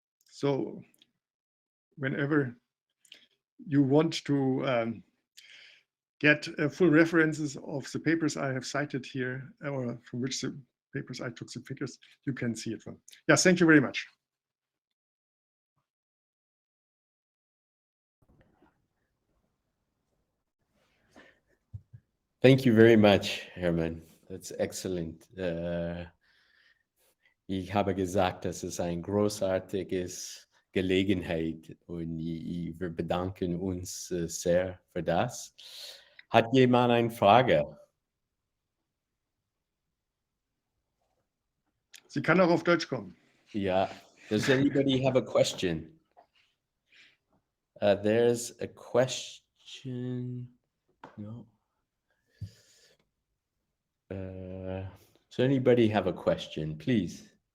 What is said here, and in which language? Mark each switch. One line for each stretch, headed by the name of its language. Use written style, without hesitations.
English: So whenever you want to get full references of the papers I have cited here, or from which the papers I took the figures, you can see it from. Yeah, thank you very much. Thank you very much, Hermann. That's excellent.
German: Ich habe gesagt, dass es ein großartiges Gelegenheit und wir bedanken uns sehr für das. Hat jemand eine Frage? Sie kann auch auf Deutsch kommen.
English: Yeah. Does anybody have a question? There's a question. No. Does anybody have a question, please?